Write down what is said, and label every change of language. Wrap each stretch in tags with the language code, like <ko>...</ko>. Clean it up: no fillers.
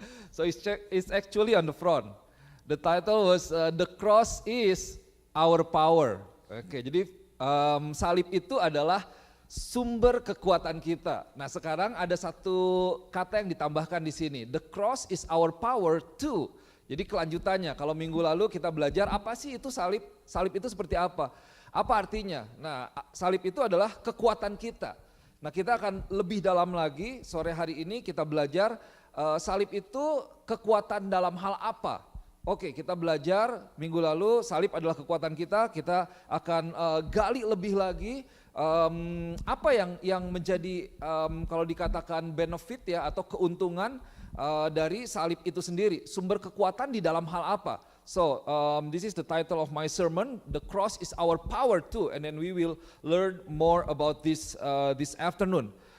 <en>So it's actually on the front. The title was The Cross is Our Power.</en> <id>Oke, jadi salib itu adalah sumber kekuatan kita. Nah, sekarang ada satu kata yang ditambahkan di sini.</id> <en>The cross is our power too.</en> <id>Jadi kelanjutannya, kalau minggu lalu kita belajar apa sih itu salib? Salib itu seperti apa? Apa artinya? Nah, salib itu adalah kekuatan kita. Nah, kita akan lebih dalam lagi sore hari ini kita belajar salib itu kekuatan dalam hal apa? Oke, kita belajar minggu lalu salib adalah kekuatan kita. Kita akan gali lebih lagi apa yang menjadi kalau dikatakan benefit ya atau keuntungan dari salib itu sendiri. Sumber kekuatan di dalam hal apa?</id> <en>So this is the title of my sermon. The cross is our power too, and then we will learn more about this this afternoon.</en>